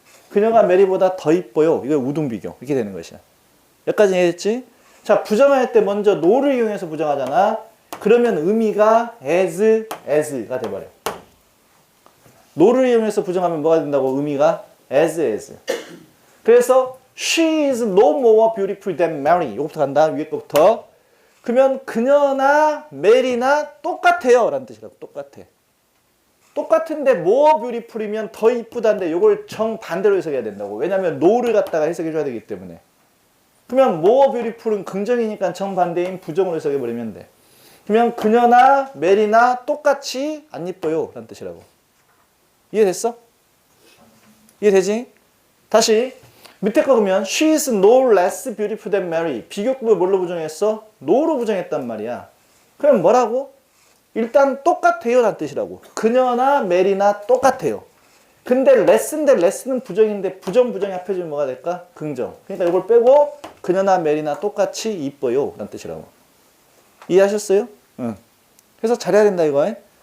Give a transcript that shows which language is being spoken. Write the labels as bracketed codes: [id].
[ko] 그녀가 메리보다 더 이뻐요. 이거 우등 비교. 이렇게 되는 것이야. 여기까지 이해했지? 자, 부정할 때 먼저 no를 이용해서 부정하잖아. 그러면 의미가 as가 돼버려. no를 이용해서 부정하면 뭐가 된다고? 의미가 as. [en] 그래서 she is no more beautiful than Mary. [ko] 이거부터 간다. 위에 거부터. 그러면 그녀나 메리나 똑같아요 라는 뜻이라고. 똑같아. 똑같은데 more beautiful이면 더 이쁘다인데 이걸 정반대로 해석해야 된다고. 왜냐면 no를 갖다가 해석해줘야 되기 때문에. 그러면 more beautiful은 긍정이니까 정반대인 부정으로 해석해버리면 돼. 그러면 그녀나 메리나 똑같이 안 이뻐요 라는 뜻이라고. 이해됐어? 이해되지? [en] 다시 밑에 거 보면 She is no less beautiful than Mary. [ko] 비교급을 뭘로 부정했어? no로 부정했단 말이야. 그럼 뭐라고? 일단 똑같아요 라는 뜻이라고. 그녀나 메리나 똑같아요. 근데 less인데 less는 부정인데 부정이 합해지면 뭐가 될까? 긍정. 그러니까 이걸 빼고 그녀나 메리나 똑같이 이뻐요 라는 뜻이라고. 이해하셨어요? 응. 그래서 잘해야 된다 이거.